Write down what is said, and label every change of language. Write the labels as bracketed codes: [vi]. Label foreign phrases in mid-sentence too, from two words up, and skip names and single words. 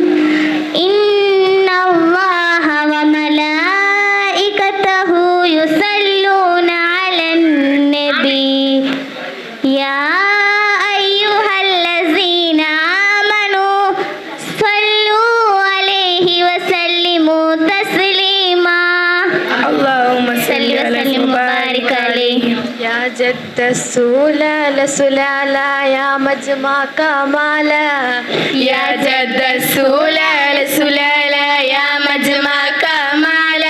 [ar] إن الله وملائكته يصلون على النبي يا أيها الذين آمنوا صلوا عليه وسلموا تسليما اللهم صل وسلم وبارك عليه يا جد السلال سلالا يا مجمع كمالا يا جد السلال سلالا يا مجمع كمالا